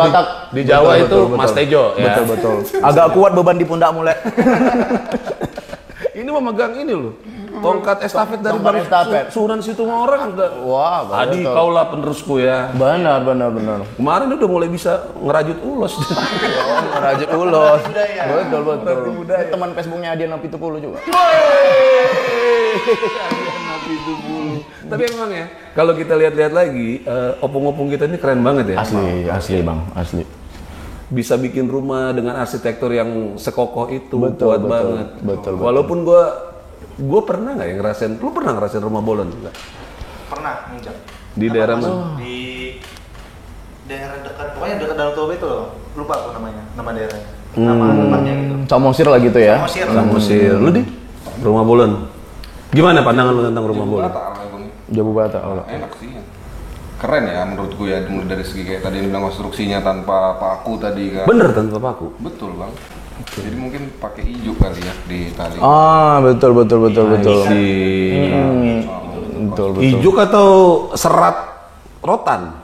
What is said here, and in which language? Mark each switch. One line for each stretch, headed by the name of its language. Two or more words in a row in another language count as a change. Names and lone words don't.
Indonesian: Batak. di Jawa Betul, itu betul, Mas Tejo ya. Betul. Agak kuat beban di pundak mulai. Ini memegang ini loh. Tongkat estafet dari Tongkat Bang estafet. Sunan Situmorang. Wah, Adi betul. kaulah penerusku ya. Benar. Kemarin dia udah mulai bisa ngerajut ulos. Rajut ulos. Budaya. Betul. Teman Facebooknya Adian Apitupulu juga. Tapi emang ya, kalau kita lihat-lihat lagi, opung-opung kita ini keren banget ya. Asli Bang, asli. Bisa bikin rumah dengan arsitektur yang sekokoh itu, kuat banget. Betul. Walaupun gue pernah nggak yang ngerasain, lu pernah ngerasain rumah bolon nggak? Pernah nginjak. Di daerah mana? Di daerah dekat, pokoknya dekat Danau Toba itu loh. Lupa aku namanya, nama daerahnya. Nama tempatnya gitu. Samosir lah gitu ya. Samosir. Samosir. Lu di rumah bolon. Gimana pandangan lu tentang rumah bolon? Jabu Bata, Allah. Enak sih. Keren ya menurut gue ya, mulai dari segi kayak tadi yang bilang konstruksinya tanpa paku tadi kan. Bener tanpa paku. Betul, Bang. Jadi mungkin pakai ijuk kali ya di tali. Ah, betul. Si Betul. ijuk atau serat rotan.